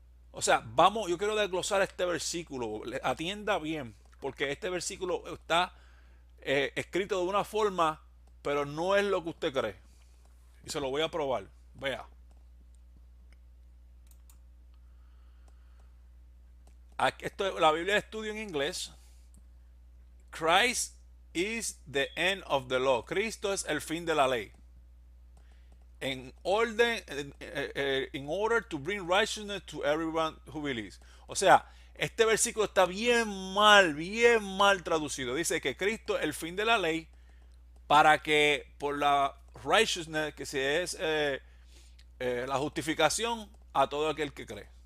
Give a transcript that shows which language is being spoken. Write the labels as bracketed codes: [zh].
[es] O sea, vamos, yo quiero desglosar este versículo. Atienda bien, porque este versículo está escrito de una forma, pero no es lo que usted cree. Y se lo voy a probar. Vea. La Biblia de estudio en inglés. [en] Christ is the end of the law. [es] Cristo es el fin de la ley. En orden, [en] in order to bring righteousness to everyone who believes. [es] O sea, este versículo está bien mal traducido. Dice que Cristo es el fin de la ley para que por la righteousness, que se es la justificación a todo aquel que cree.